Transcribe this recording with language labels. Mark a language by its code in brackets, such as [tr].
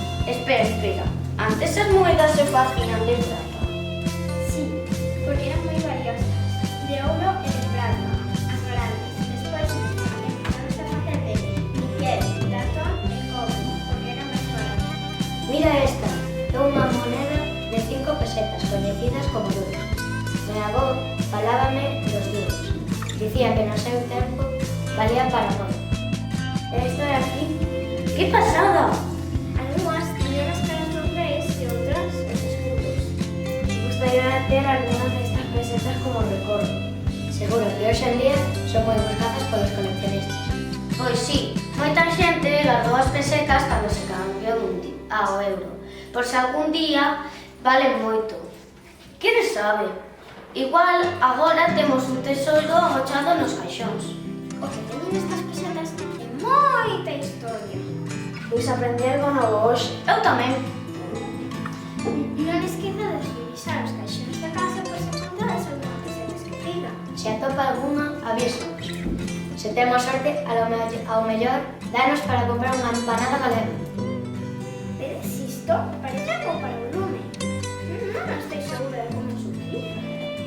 [gl] Espera. Antes as moedas se facían de plata. [es] Sí, porque eran muy valiosas. De oro y de plata, [gl] as grandes. [es] Después empezaron a hacer de níquel, latón y cobre, porque eran más baratas. [gl] Mira esta, é unha moneda de 5 pesetas, coñecidas como duros. Mi avó falábame dos duros. Dicía que no seu tempo valía para modo. Esta de aquí, Que pasada! [es] algunas tenían las caras de los reyes y otras los escudos. [gl] Me gustaría ter algunhas destas pesetas como recordo. Seguro que hoxe en día son moi buscadas polos coleccionistas. Pois sí, moita xente guardou as pesetas cando se cambiou ao euro, por se algún día valen moito. Quen sabe? Igual agora temos un tesouro agochado nos caixóns. O que teñen estas pesetas é moita historia. Pois aprendi algo novo hoxe. Eu tamén. Non esquezades de revisar os caixóns da casa por se encontrades alguna peseta esquecida. Se atopa alguna, avísanos. Se temos sorte, ao mellor, danos para comprar unha empanada galega. Pero si isto parece algo para o lume. Non estou segura de como se utiliza.